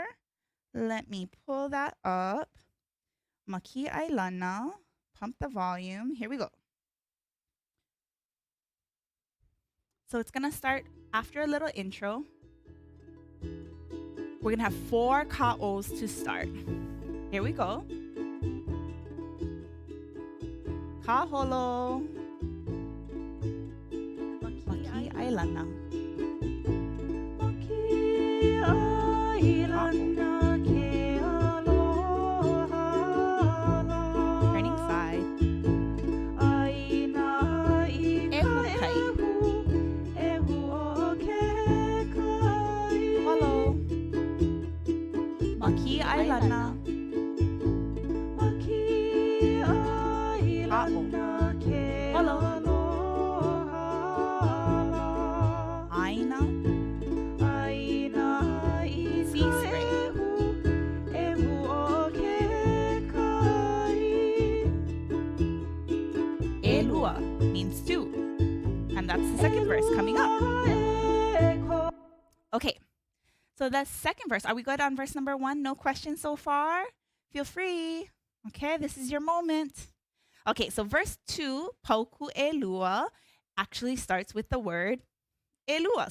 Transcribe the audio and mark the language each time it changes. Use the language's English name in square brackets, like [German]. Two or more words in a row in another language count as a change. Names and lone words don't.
[English] Let me pull that up. Makee Ailana. Pump the volume. Here we go. So it's going to start after a little intro. We're going to have 4 ka'os to start. Here we go. Kaholo. [Hawaiian] Makee Ailana. Makee Ailana ke aloha la. [English] Turning side. [Hawaiian] Aina ika ehu. Ehu o ke kai. Ailana. Makee Ailana ke aloha. Aina. Aina C ika [English] string. [Hawaiian] ehu o ke kai. [English] Elua means two. And that's the second verse coming up. Okay, so the second verse. Are we good on verse number 1? No questions so far? Feel free. Okay, this is your moment. Okay, so verse 2, [Hawaiian] Pauku Elua, [English] actually starts with the word Elua.